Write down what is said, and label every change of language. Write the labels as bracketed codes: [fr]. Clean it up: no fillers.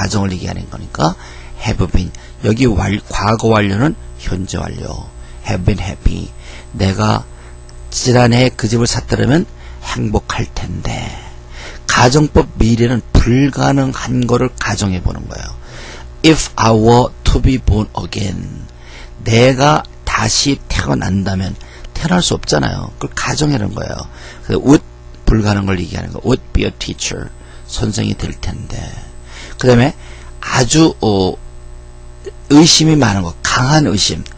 [ko] 가정을 얘기하는 거니까 have been. 여기 과거 완료는 현재 완료. [en] have been happy. [ko] 내가 지난해 그 집을 샀더라면 행복할 텐데. 가정법 미래는 불가능한 거를 가정해 보는 거예요. [en] If I were to be born again. [ko] 내가 다시 태어난다면 태어날 수 없잖아요. 그걸 가정하는 거예요. 그래서 would 불가능한 걸 얘기하는 거. [en] would be a teacher. [ko] 선생이 될 텐데. 그 다음에 아주 의심이 많은 거. 강한 의심.